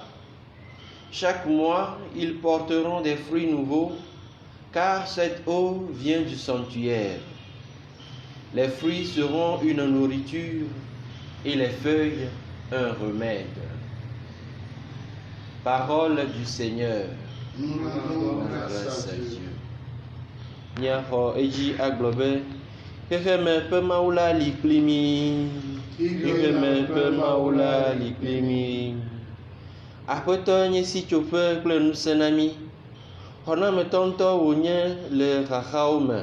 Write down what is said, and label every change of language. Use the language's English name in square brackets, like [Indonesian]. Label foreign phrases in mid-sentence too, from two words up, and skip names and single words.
[French] Chaque mois, ils porteront des fruits nouveaux, car cette eau vient du sanctuaire. Les fruits seront une nourriture et les feuilles un remède. Parole du Seigneur. Nous rendons grâce à Dieu. [Ewe] Niaxɔ edzi agblɔ be xexeme ƒe Mawu la li kpli mí. Xexeme ƒe Mawu la li kpli mí. Aƒetɔ nye sitsoƒe kple ŋusẽ na mí. Xɔnametɔ ŋutɔ wònye le xaxawo me.